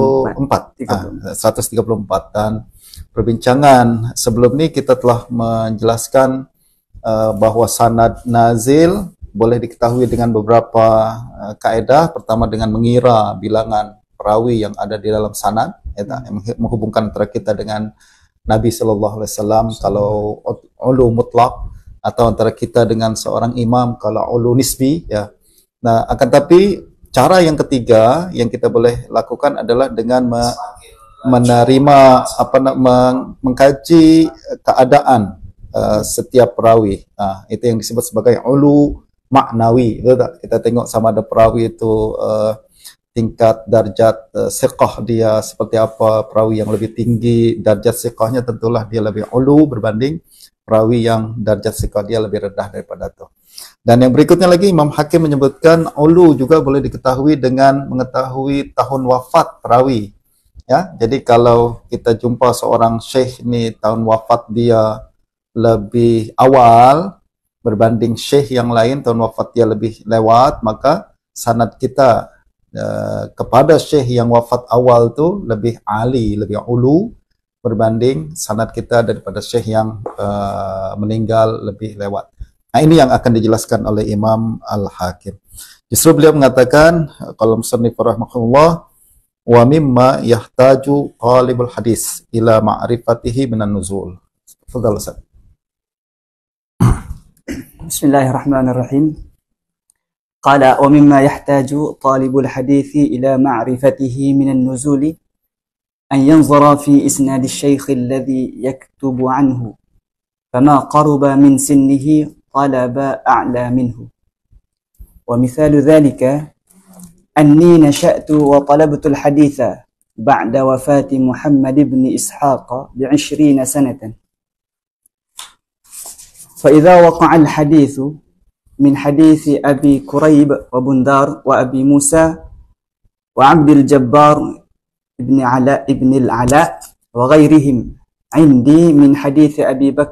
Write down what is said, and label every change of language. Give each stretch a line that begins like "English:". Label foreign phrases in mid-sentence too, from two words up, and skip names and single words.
Malay: 134 dan perbincangan sebelum ini kita telah menjelaskan bahawa sanad nazil boleh diketahui dengan beberapa kaedah. Pertama dengan mengira bilangan perawi yang ada di dalam sanad, yang menghubungkan antara kita dengan Nabi
Arabic: صلى الله عليه وسلم
Malay: kalau ulu mutlak, atau antara kita dengan seorang imam kalau ulu nisbi, ya. Nah, akan tapi cara yang ketiga yang kita boleh lakukan adalah dengan menerima mengkaji keadaan setiap perawi. Itu yang disebut sebagai ulu maknawi. Kita tengok sama ada perawi itu tingkat darjat siqah dia seperti apa. Perawi yang lebih tinggi darjat siqahnya tentulah dia lebih ulu berbanding perawi yang darjat siqah dia lebih rendah daripada itu. Dan yang berikutnya lagi, Imam Hakim menyebutkan ulu juga boleh diketahui dengan mengetahui tahun wafat perawi. Ya, jadi kalau kita jumpa seorang syekh ni tahun wafat dia lebih awal berbanding syekh yang lain tahun wafat dia lebih lewat, maka sanad kita kepada syekh yang wafat awal tu lebih ali, lebih ulu berbanding sanad kita daripada syekh yang meninggal lebih lewat. Nah, ini yang akan dijelaskan oleh Imam Al-Hakim. Justru beliau mengatakan, kalau musannif rahimahullah,
Arabic: ومما يحتاج طالب الحديث إلى معرفته من النزول. تفضل أستاذ. بسم الله الرحمن الرحيم. قال ومما يحتاج طالب الحديث إلى معرفته من النزول أن ينظر في إسناد الشيخ الذي يكتب عنه فما قرب من سنه طلب أعلى منه ومثال ذلك أني نشأت وطلبت الحديث بعد وفاة محمد بن إسحاق ب20 سنة فإذا وقع الحديث من حديث أبي كريب وبندار وأبي موسى وعبد الجبار ابن العلاء وغيرهم عندي من حديث أبي بكر